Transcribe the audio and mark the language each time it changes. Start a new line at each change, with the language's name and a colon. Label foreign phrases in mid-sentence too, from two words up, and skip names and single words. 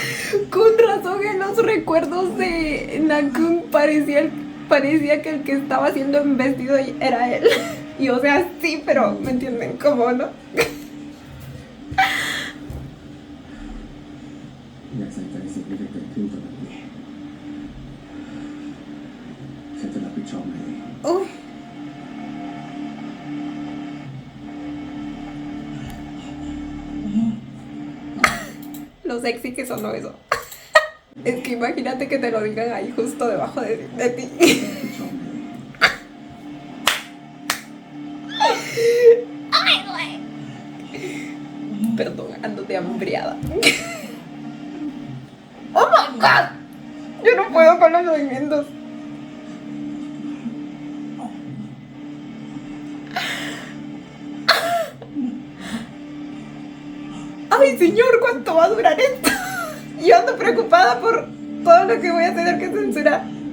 Spanish: Con razón en los recuerdos de Nakun parecía que el que estaba siendo embestido era él. Y o sea, sí, pero ¿me entienden cómo, no?
Thai: อย่าใส่ใจสิ่งที่จะเกิดขึ้นกับมันนี้ฉันจะรับผิดชอบมันเอง
Spanish: Uy. Lo sexy que sonó eso. Es que imagínate que te lo digan ahí justo debajo de ti.
Thai: รับผิดชอบมันเอง
Spanish: Perdón, ando de hambriada.
English: ¡Oh my god!
Spanish: Yo no puedo con los movimientos. ¡Ay, señor! ¿Cuánto va a durar esto? Yo ando preocupada por todo lo que voy a tener que censurar.